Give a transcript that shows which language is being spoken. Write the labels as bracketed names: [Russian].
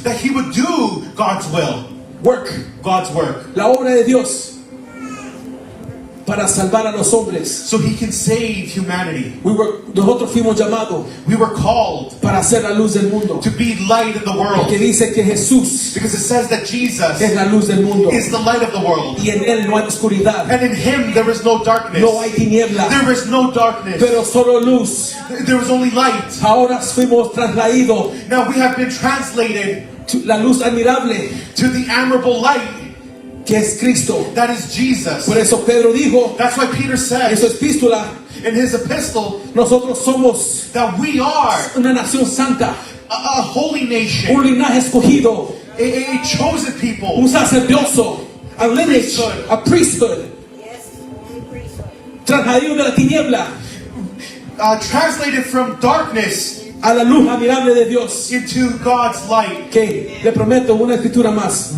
[English] that he would do God's will, God's work, [Spanish] la obra de Dios, para salvar a los hombres. [English] so he can save humanity. [Spanish] Nosotros fuimos llamados [English] We were called [Spanish] para hacer la luz del mundo, [English] to be light in the world, [Spanish] porque dice que Jesús [English] because it says that Jesus [Spanish] es la luz del mundo [English] is the light of the world, [Spanish] y en Él no hay oscuridad, [English] and in him there is no darkness. [Spanish] no hay tiniebla, [English] There is no darkness. [Spanish] pero solo luz. [English] There is only light. [Spanish] Ahora fuimos trasladados [English] Now we have been translated [Spanish] a la luz admirable [English] to the admirable light [Spanish] que es Cristo. [English] that is Jesus. [Spanish] Por eso Pedro dijo [English] That's why Peter [Spanish] en [English] said [Spanish] su epístola, [English] in his epistle [Spanish] nosotros somos [English] that we are [Spanish] una nación santa, [English] a holy nation, [Spanish] un linaje escogido, [English] a chosen people, [Spanish] un sacerdocio, [English] a lineage, a priesthood, Yes, only priesthood. [Spanish] trasladado de la tiniebla [English] translated from darkness [Spanish] a la luz admirable de Dios. [English] into God's light. [Spanish] Que le prometo una escritura más.